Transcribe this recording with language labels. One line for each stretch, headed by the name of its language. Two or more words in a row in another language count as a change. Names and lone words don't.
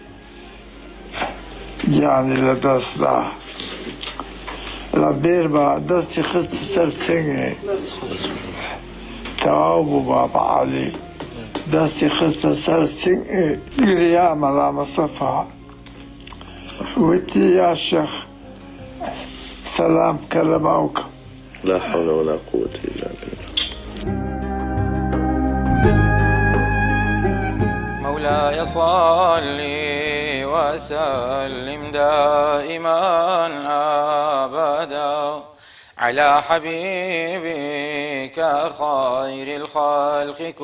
Central Kurdish: گیانی لە دەستدا لە بێر بە دەستی خستی سەر سنگێ تەواو بوو بابا عەلی دەستی خستە سەر سنگێ گریا مەلا مستەفا وتی یا شێخ سەلام بکە لە باوکم
Arabic: لا حول ولا قوة إلا بالله. مولاي صل وسلم دائما أبدا على حبيبك خير الخلق